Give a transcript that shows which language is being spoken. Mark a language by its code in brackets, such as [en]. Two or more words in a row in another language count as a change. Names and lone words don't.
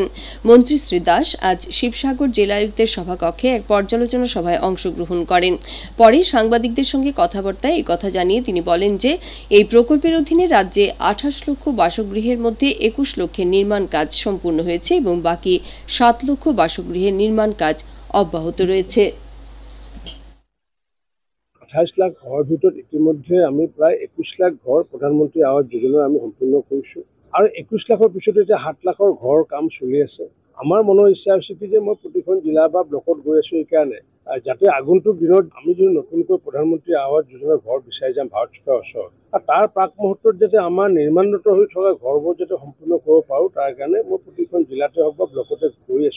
[bn] মন্ত্রী শ্রী দাস আজ শিবসাগর জেলায়ুক্তের সভাকক্ষে এক পর্যালোচনা সভায় অংশগ্রহণ করেন। পরে সাংবাদিকদের সঙ্গে কথাবার্তায় এই কথা জানিয়ে তিনি বলেন যে এই প্রকল্পের অধীনে রাজ্যে 28 লক্ষ বাসগৃহের মধ্যে 21 লক্ষের নির্মাণ কাজ সম্পূর্ণ হয়েছে এবং বাকি 7 লক্ষ বাসগৃহের নির্মাণ কাজ অব্যাহত রয়েছে। [as] 28 লাখ ঘৰৰ ভিতৰত ইতিমধ্যে আমি প্ৰায় 21 লাখ ঘৰ প্ৰধানমন্ত্ৰী আৱাস যোজনা আমি সম্পূৰ্ণ কৰিছোঁ আৰু 21 লাখৰ পিছত এতিয়া 7 লাখৰ ঘৰৰ কাম চলি আছে আমাৰ মনৰ ইচ্ছা হৈছে কি যে মই প্ৰতিখন জিলা বা ব্লকত গৈ আছোঁ এইকাৰণে যাতে আগন্তুক দিনত আমি যদি নতুনকৈ প্ৰধানমন্ত্ৰী আৱাস যোজনাৰ ঘৰ বিচাৰি যাম ভাৰত চৰকাৰৰ ওচৰত আৰু তাৰ প্ৰাক মুহূৰ্তত যাতে আমাৰ নিৰ্মাণৰত হৈ থকা ঘৰবোৰ যাতে সম্পূৰ্ণ কৰিব পাৰোঁ তাৰ কাৰণে মই প্ৰতিখন জিলাতে হওক বা ব্লকতে গৈ আছোঁ।